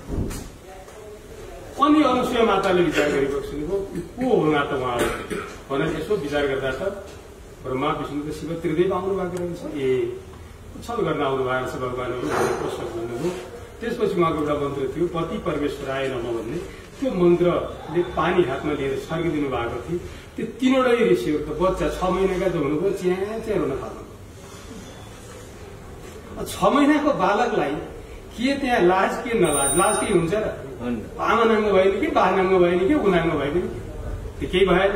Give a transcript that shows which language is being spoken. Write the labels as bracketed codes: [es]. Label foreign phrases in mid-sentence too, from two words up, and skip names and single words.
[ne] अनि अनुसुया माताले विचार गरेको सुनेको को हुनु त उहाँहरू भनेर यसो विचार गर्दा त ब्रह्मा विष्णु र शिव त्रिदेव आउनु भएको रहेछ। ए छल गर्न आउनु भएको छ भगवानहरू भनेर प्रश्न गर्नुभयो। त्यसपछि उहाँको एउटा मन्त्र थियो, [sa] पति परमेश्वराय नमः [ne] भन्ने। त्यो मन्त्रले पानी हातमा लिएर सर्किदिनु भएको थियो। त्यो तीनवटै ऋषिहरू त बच्चा 6 महिनाका जो हुनुभयो च्या हुन थाल्नुभयो। 6 महिनाको बालकलाई के त्यहाँ लाज के नलाज? लाज केही हुन्छ र? आमा नाङ्गो भयो नि कि बा नाङ्गो भयो नि कि ऊ नाङ्गो भयो नि, त्यो केही भएन।